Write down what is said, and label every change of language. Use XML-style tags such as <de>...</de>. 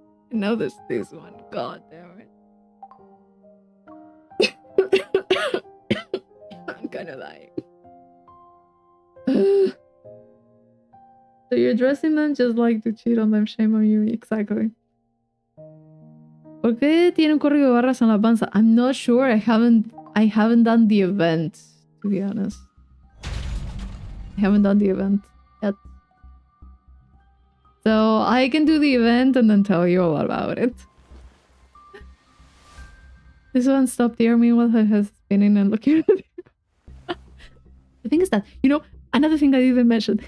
<en>And now there's this one. God damn it. I'm kind of dying. So you're dressing them just like to cheat on them. Shame on you. Exactly.</en> <es>¿Por qué tiene un código de barras en la panza?</es> <en>I'm not sure. I haven't done the event, to be honest. I haven't done the event yet. So I can do the event and then tell you all about it. This one stopped here. Meanwhile, I has been in and looking at it. The thing is that, you know, another thing I didn't mention.</en>